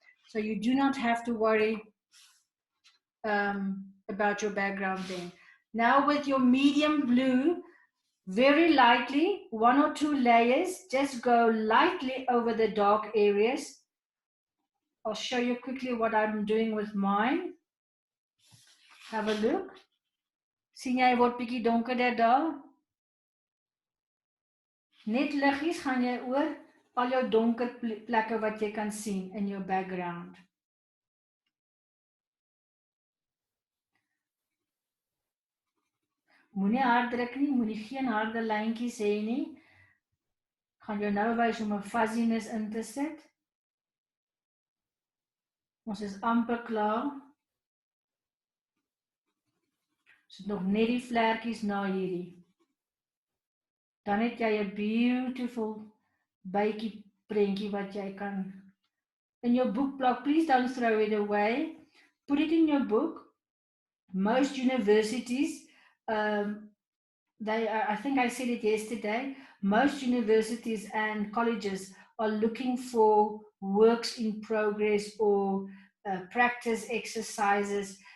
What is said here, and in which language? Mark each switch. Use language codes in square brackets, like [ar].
[en] So you do not have to worry about your background then. Now with your medium blue, very lightly, 1 or 2 layers, just go lightly over the dark areas. I'll show you quickly what I'm doing with mine. Have a look. [af] Sien jy word bietjie donkerder daar? Net liggies gaan jy oor al jou donker plekke wat jy kan sien in jou background. Moenie hard druk nie, moenie geen harde lijntjies hê nie. Gaan jou nou wys om 'n fuzziness in te sit. Ons is amper klaar. Ons het nog net die vlekkies na hierdie. Dan het jy 'n beautiful bytjie prentjie wat jy kan [en] in your book block. Please don't throw it away. Put it in your book. Most universities, I think I said it yesterday, most universities and colleges are looking for works in progress or practice exercises.